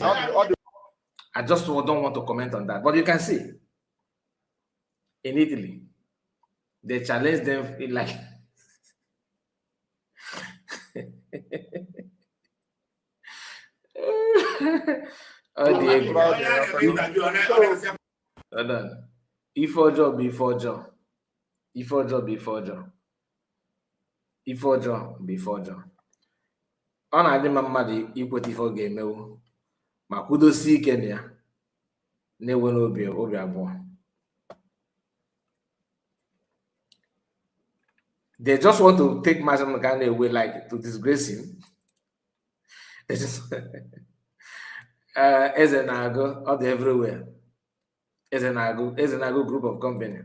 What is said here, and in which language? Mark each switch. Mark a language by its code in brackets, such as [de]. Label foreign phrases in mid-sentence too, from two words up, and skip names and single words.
[en] I just don't want to comment on that. But you can see, in Italy, they challenged them in like... Oh, Diego. Hold on. Before John. [ig] Ọ na-adị mma mmadụ ikweta ife ọ ga-emewu ma kwudosie ike na ya na-enwe n'obi abụọ. [en] They just want to take Mazi Nnamdi Kanu away, like to disgrace him. It's just Ezenago, all the everywhere. Ezenago group of company.